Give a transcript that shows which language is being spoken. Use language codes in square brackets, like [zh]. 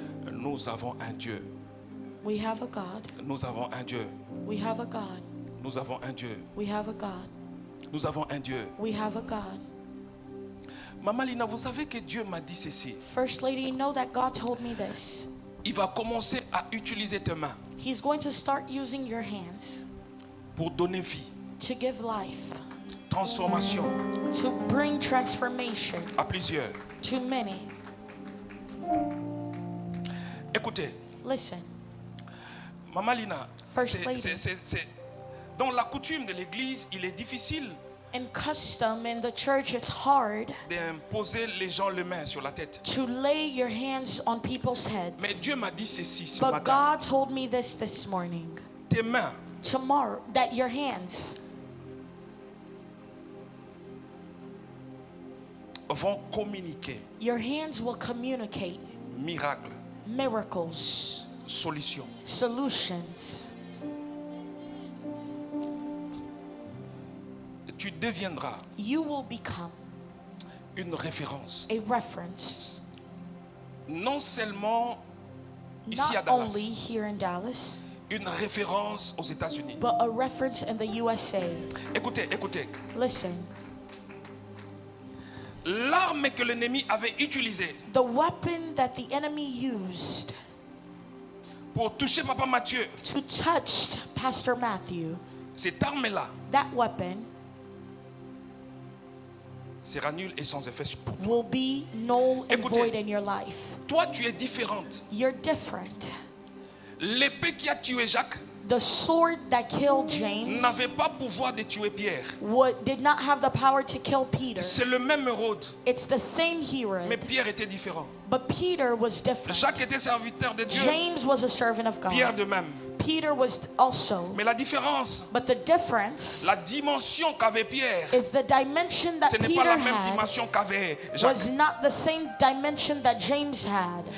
[fr] Nous avons un Dieu. [en] We have a God. [fr] Nous avons un Dieu. [en] We have a God. [fr] Nous avons un Dieu. [en] We have a God. [fr] Nous avons un Dieu. [en] We have a God. [fr] Maman Lina, vous savez que Dieu m'a dit ceci. [en] First lady, you know that God told me this. [fr] Il va commencer à utiliser tes mains [en] He's going to start using your hands [fr] pour donner vie, [en] to give life, [fr] transformation [en] to bring transformation [fr] à plusieurs. [en] to many. [fr] Écoutez, [en] Listen, [fr] Maman Lina, [en] First lady. [fr] dans la coutume de l'église, il est difficile [en] in custom in the church, it's hard [fr] d'imposer les gens les mains sur la tête. [en] to lay your hands on people's [fr] Mais [en] heads. [fr] Dieu m'a dit ceci ce [en] But [fr] matin. [en] God told me this morning. [fr] Tes mains [en] Tomorrow, that your hands [fr] vont communiquer [en] your hands will communicate [fr] miracles, [en] miracles, [fr] solutions. [en] solutions. [fr] Tu deviendras [en] You will become [fr] une référence. [en] a reference, [fr] Non seulement ici à [en] not [fr] Dallas, [en] only here in Dallas, [fr] une référence aux États-Unis. [en] but a reference in the USA. [fr] Écoutez, écoutez. [en] Listen, [fr] L'arme que l'ennemi avait utilisée [en] the weapon that the enemy used [fr] pour toucher Papa Mathieu, [en] to touch Pastor Matthew, [fr] cette arme-là [en] that weapon [fr] sera nulle et sans effet pour toi. [en] will be null and [fr] Écoutez. [en] void in your life. [fr] Toi, tu es différente. [en] You're different. [fr] L'épée qui a tué Jacques [en] The sword that killed James [fr] n'avait pas pouvoir de tuer Pierre. [en] did not have the power to kill Peter. [fr] C'est le même Hérode, [en] It's the same hero, [fr] mais Pierre était différent. [en] but Peter was different. [fr] Jacques était serviteur de Dieu, [en] James was a servant of [fr] Pierre [en] God. [fr] de même. [en] Peter was also. [fr] Mais la différence, [en] But the difference [fr] la dimension qu'avait Pierre, [en] is the dimension that [fr] ce n'est pas [en] Peter [fr] la même [en] had [fr] dimension qu'avait Jacques. [en] was not the same dimension that James had.